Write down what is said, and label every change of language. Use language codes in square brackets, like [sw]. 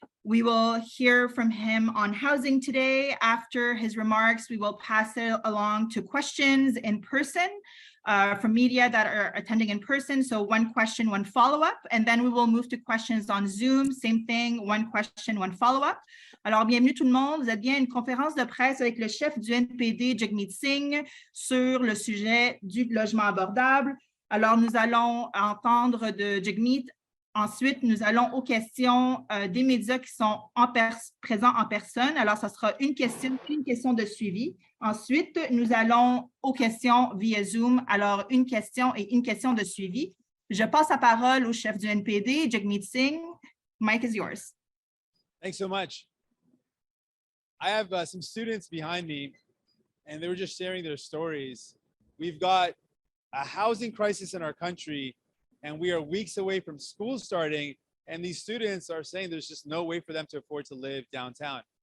[en] We will hear from him on housing today. After his remarks, we will pass it along to questions in person from media that are attending in person. So one question, one follow-up, and then we will move to questions on Zoom. Same thing, one question, one follow-up. [fr] Alors, bienvenue tout le monde. Vous êtes bien à une conférence de presse avec le chef du NPD, Jagmeet Singh, sur le sujet du logement abordable. Alors, nous allons entendre de Jagmeet. Ensuite, nous allons aux questions des médias qui sont présents en personne. Alors, ça sera une question de suivi. Ensuite, nous allons aux questions via Zoom. Alors, une question et une question de suivi. Je passe la parole au chef du NPD, Jagmeet Singh. [en] Mike is yours. Thanks so much. I have some students behind me, and they were just sharing their stories. We've got a housing crisis in our country, and we are weeks away from school starting, and these students are saying there's just no way for them to afford to live downtown.